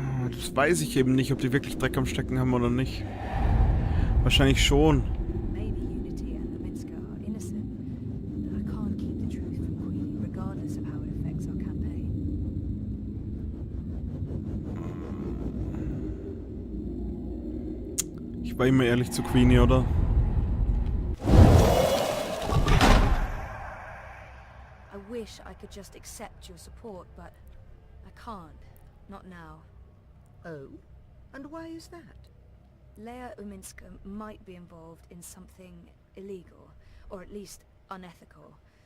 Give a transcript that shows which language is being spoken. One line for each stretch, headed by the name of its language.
German: Das weiß ich eben nicht, ob die wirklich Dreck am Stecken haben oder nicht. Wahrscheinlich schon.
English: Maybe Unity and the Minska are innocent, but I can't keep the truth from Queenie, regardless of how it affects our campaign.
German: Ich war immer ehrlich zu Queenie, oder?
English: I wish I could just accept your support, but I can't. Not now. Oh? And why is that? Leah Uminska might be involved in something illegal, or at least unethical.